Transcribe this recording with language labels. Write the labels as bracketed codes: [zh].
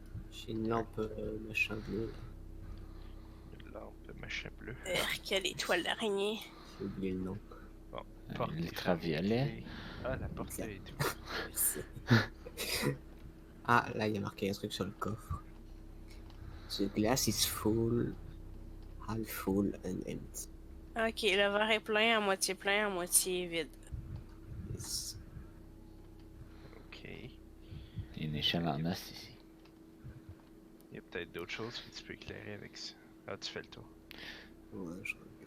[fr] J'ai une lampe machin bleu. Une lampe machin bleu. Quelle étoile d'araignée. J'ai oublié le nom. Porte est Ultraviolet. fermée. Ah, la porte est ouverte. Ah, là, il y a marqué un truc sur le coffre. [en] The glass is full, half full and empty. [fr] Ok, le verre est plein, à moitié vide. [en] Nice. [fr] Ok. Il y a une échelle en os ici. Il y a peut-être d'autres choses que tu peux éclairer avec ça. Ah, tu fais le tour. Ouais, je regarde.